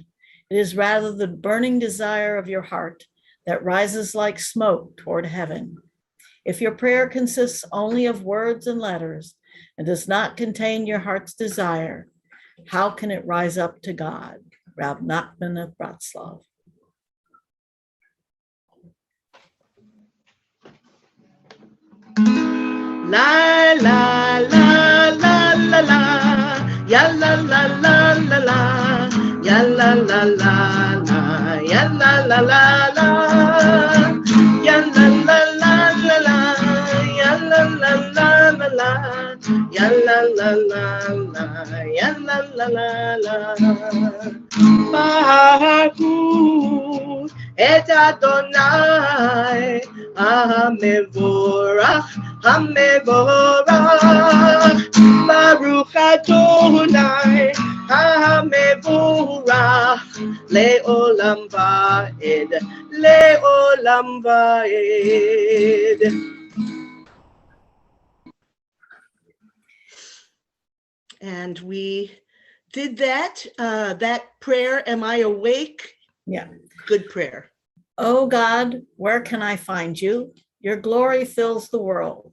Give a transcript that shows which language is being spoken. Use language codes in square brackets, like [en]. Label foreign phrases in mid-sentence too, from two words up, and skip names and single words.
[en] It is rather the burning desire of your heart that rises like smoke toward heaven. If your prayer consists only of words and letters and does not contain your heart's desire, how can it rise up to God? Rav Nachman of Bratslav. La la la la la la, ya la la la la la, ya la la la la, ya la la la la, ya la la la la la, ya la la la la la, ya la la la la, ya la la la la. [he] ברוך את אדוני המבורך, המבורך, ברוך אדוני המבורך, לעולם ועד, לעולם ועד. [en] And we did that prayer, Am I Awake? Yeah. Good prayer. Oh God, where can I find you? Your glory fills the world.